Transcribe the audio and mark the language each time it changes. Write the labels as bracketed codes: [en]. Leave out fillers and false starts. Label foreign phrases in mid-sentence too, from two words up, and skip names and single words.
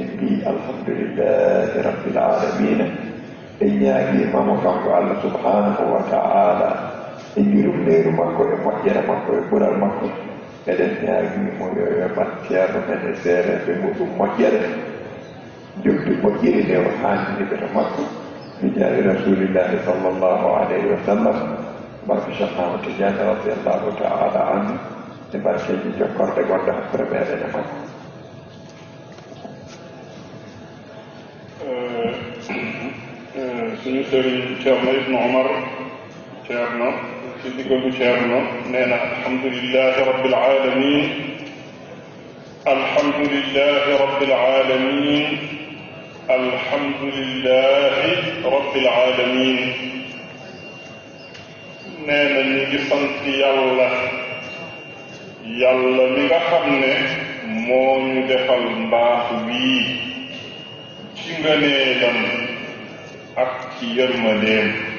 [ff] mbi [ar] الحمد لله رب العالمين [ff] en ñaaguimamo kanko [ar] الله سبحانه وتعالى [ff] e jurumneru makko e moƴƴere makko e ɓural makko eɗen ñaaguimo yo yoɓan ceerno men e seereɓe muɗum moƴƴere jogdi moƴƴiri nde o haanniɓe to makko mi jaari [ar] رسول الله صلى الله عليه وسلم [ff] barke Cheikh Ahmad Tidiane [ar] رضي الله تعالى عنه [ff] e barkeji jokkorde gonɗo hakkude meɗen e makko [wo] suñu sëriñ Ceerno Ibnu Omar Ceerno ci diggalu Ceerno nee na [ar] الحمد لله رب العالمين الحمد لله رب العالمين الحمد لله رب العالمين [wo] nee na ñu ngi sant yàlla yàlla mi nga xam ne moo ñu defal mbaax wii ci ngëneelam ak ci yërmandeem